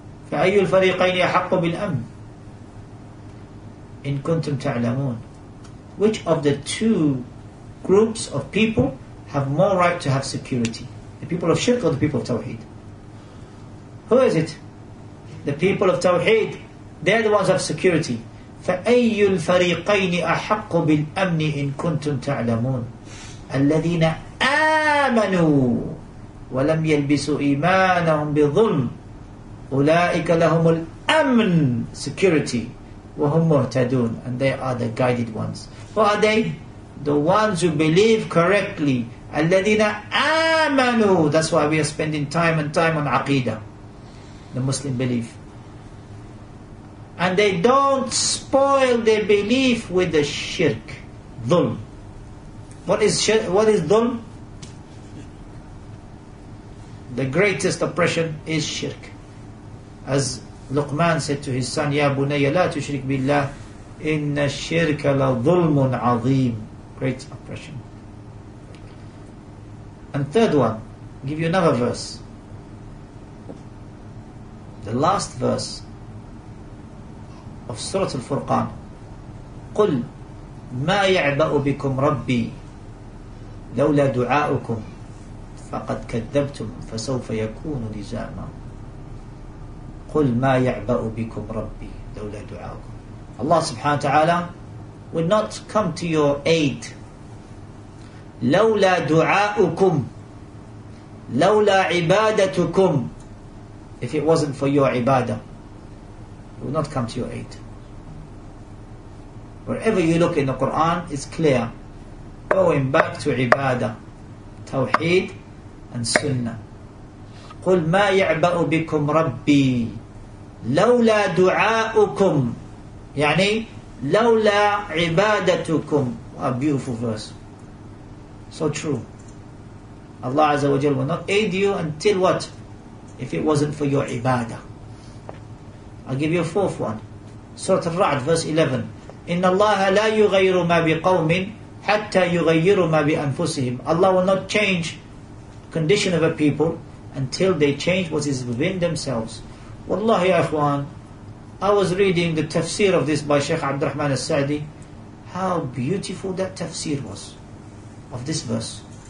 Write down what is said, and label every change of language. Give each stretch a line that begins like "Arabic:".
Arabic: فأي الفريقين أحق بالأمن إن كنتم تعلمون.
English: Which of the two groups of people have more right to have security? The people of shirk or the people of Tawheed? Who is it? The people of Tawheed. They're the ones who have security.
Arabic: فأي الفريقين أحق بالأمن إن كنتم تعلمون الذين آمنوا ولم يلبسوا إيمانهم بظلم أولئك لهم الأمن, security, وهم مهتدون,
English: and they are the guided ones. What are they? The ones who believe correctly.
Arabic: الذين آمنوا.
English: That's why we are spending time on Aqidah, the Muslim belief. And they don't spoil their belief with the shirk, dhulm. What is dhulm? The greatest oppression is shirk. As Luqman said to his son,
Arabic: Ya bunayya la tushrik billah, inna shirka la dhulmun azim.
English: Great oppression. And third one, I'll give you another verse. The last verse of Surah Al-Furqan.
Arabic: قل ما يعبأ بكم ربي لولا دعاؤكم فقد كذبتم فسوف يكون لزاما. قل ما يعبأ بكم ربي لولا دعاؤكم.
English: Allah subhanahu wa ta'ala will not come to your aid.
Arabic: لولا دعاؤكم لولا عبادتكم.
English: If it wasn't for your ibadah, it will not come to your aid. Wherever you look in the Quran, it's clear. Going back to ibadah, tawheed and sunnah.
Arabic: قل ما يعبأ بكم ربي لولا دعاؤكم يعني لولا عبادتكم.
English: A beautiful verse. So true. Allah Azza wa Jal will not aid you until what? If it wasn't for your ibadah. I'll give you a fourth one. Surah Al-Ra'd verse 11.
Arabic: إن الله لا يغير ما بقوم حتى يغيروا ما بأنفسهم.
English: Allah will not change condition of a people until they change what is within themselves.
Arabic: Wallahi ya ikhwan,
English: I was reading the tafsir of this by Shaykh Abdul Rahman al-Sa'di. How beautiful that tafsir was of this verse.